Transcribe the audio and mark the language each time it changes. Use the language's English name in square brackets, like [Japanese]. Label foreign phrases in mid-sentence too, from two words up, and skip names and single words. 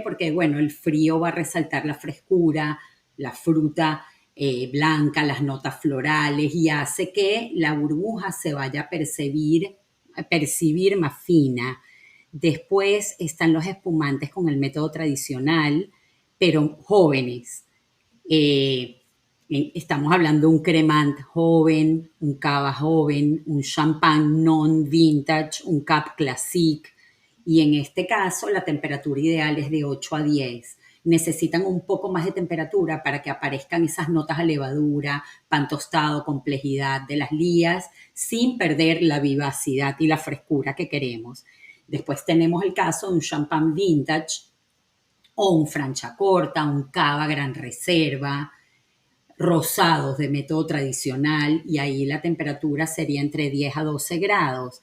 [Spanish] Porque, bueno, el frío va a resaltar la frescura, la fruta blanca, las notas florales y hace que la burbuja se vaya a percibir más fina. Después están los espumantes con el método tradicional, pero jóvenes. Eh, Estamos hablando de un cremant joven, un cava joven, un champán non-vintage, un cap classique. Y en este caso la temperatura ideal es de 8 a 10. Necesitan un poco más de temperatura para que aparezcan esas notas a levadura, pan tostado, complejidad de las lías, sin perder la vivacidad y la frescura que queremos. Después tenemos el caso de un champán vintage o un Franciacorta, un cava gran reserva, rosados de método tradicional y ahí la temperatura sería entre 10 a 12 grados.